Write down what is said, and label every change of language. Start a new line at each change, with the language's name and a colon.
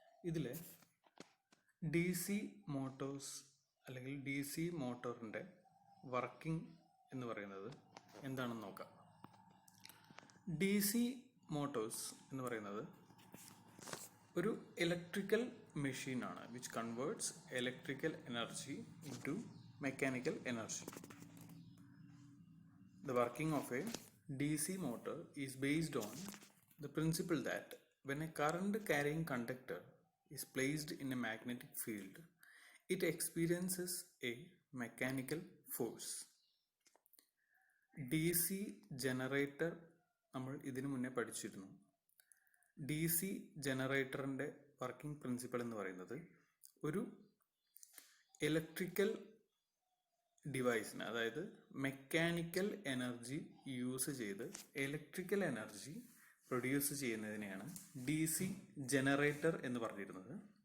Malayalam: ഇതിൽ D C Motors അല്ലെങ്കിൽ D C മോട്ടോറിൻ്റെ working എന്ന് പറയുന്നത് എന്താണെന്ന് നോക്കാം. ഡി സി മോട്ടോഴ്സ് എന്ന് പറയുന്നത് ഒരു ഇലക്ട്രിക്കൽ മെഷീനാണ്
English: Which converts electrical energy into mechanical energy. The working of a DC motor is based on the principle that when a current carrying conductor is placed in a magnetic field, it experiences a mechanical force.
Malayalam: DC generator നമ്മൾ ഇതിനു മുന്നേ പഠിച്ചിരുന്നു. D C ജനറേറ്ററിൻ്റെ working principal എന്ന് പറയുന്നത് ഒരു electrical ഡിവൈസിന്, അതായത് mechanical energy use ചെയ്ത് electrical energy produce ചെയ്യുന്നതിനെയാണ് D C generator എന്ന് പറഞ്ഞിരുന്നത്.